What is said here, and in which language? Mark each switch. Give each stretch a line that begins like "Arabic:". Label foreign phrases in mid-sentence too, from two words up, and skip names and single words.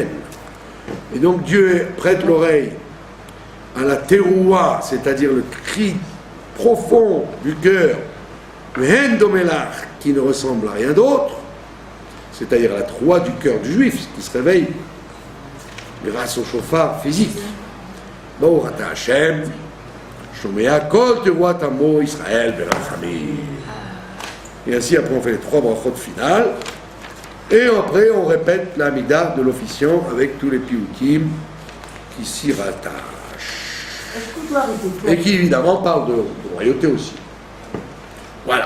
French: Et donc Dieu prête l'oreille à la teroua, c'est-à-dire le cri profond du cœur, le hendomelach, qui ne ressemble à rien d'autre, c'est-à-dire la troie du cœur du juif, qui se réveille grâce au chauffard physique.
Hebrew: ברוך אתה השם שומע קול תרועת עמו ישראל ברחמים.
French: Et ainsi, après, on fait les 3 brachot finales, et après, on répète l'amida de l'officiant avec tous les pioutim qui s'y rattachent. Et qui, évidemment, parlent de royauté aussi. Voilà.